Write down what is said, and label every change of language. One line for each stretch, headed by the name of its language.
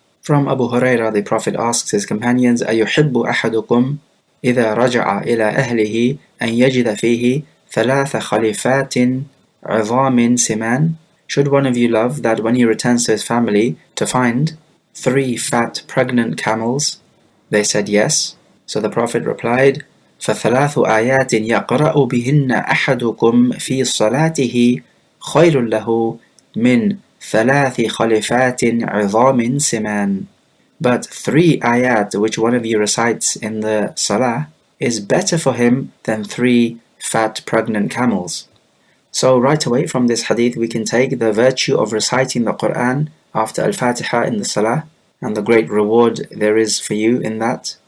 English: From Abu Hurairah, the Prophet asks his companions,
Arabic: أَيُحِبُّ أَحَدُكُمْ إِذَا رَجَعَ إِلَى أَهْلِهِ أَنْ يَجِدَ فِيهِ ثَلَاثَ خَلِفَاتٍ عِظَامٍ سِمَانٍ?
English: Should one of you love that when he returns to his family to find 3 fat pregnant camels? They said yes. So the Prophet replied,
Arabic: فَثَلَاثُ آيَاتٍ يَقْرَأُ بِهِنَّ أَحَدُكُمْ فِي صَلَاتِهِ خَيْرٌ لَهُ مِنْ ثَلَاثِ خَلِفَاتٍ عِظَامٍ سِمَانٍ.
English: But 3 ayat which one of you recites in the Salah is better for him than 3 fat pregnant camels. So right away from this hadith we can take the virtue of reciting the Quran after Al-Fatiha in the Salah, and the great reward there is for you in that.